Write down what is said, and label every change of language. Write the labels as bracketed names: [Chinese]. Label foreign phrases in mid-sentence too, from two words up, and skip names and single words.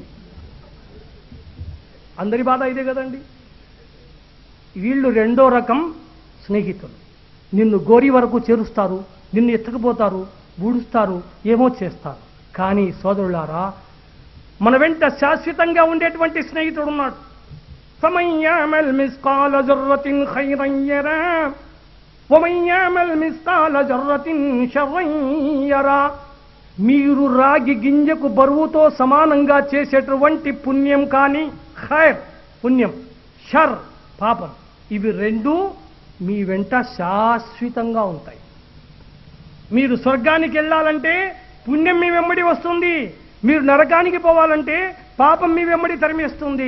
[Telugu] అందరి బాధ ఇదే కదండి. వీళ్ళు రెండో రకం స్నేహితులు. నిన్ను గోరి వరకు చేరుస్తారు, నిన్ను ఎత్తుకుపోతారు, ఊడుస్తారు, ఏమో చేస్తారు. కానీ సోదరులారా, మన వెంట శాశ్వతంగా ఉండేటువంటి స్నేహితుడు ఉన్నాడు. [Arabic] فَمَنْ يَعْمَلْ مِثْقَالَ ذَرَّةٍ خَيْرًا يَرَهُ وَمَنْ يَعْمَلْ مِثْقَالَ ذَرَّةٍ شَرًّا يَرَهُ. [Telugu] మీరు రాగి గింజకు బరువుతో సమానంగా చేసేటువంటి పుణ్యం కానీ, ఖైర్ పుణ్యం, షర్ పాపం, ఇవి రెండూ మీ వెంట శాశ్వతంగా ఉంటాయి. మీరు స్వర్గానికి వెళ్ళాలంటే పుణ్యం మీ వెంబడి వస్తుంది, మీరు నరకానికి పోవాలంటే పాపం మీ వెంబడి తరిమేస్తుంది.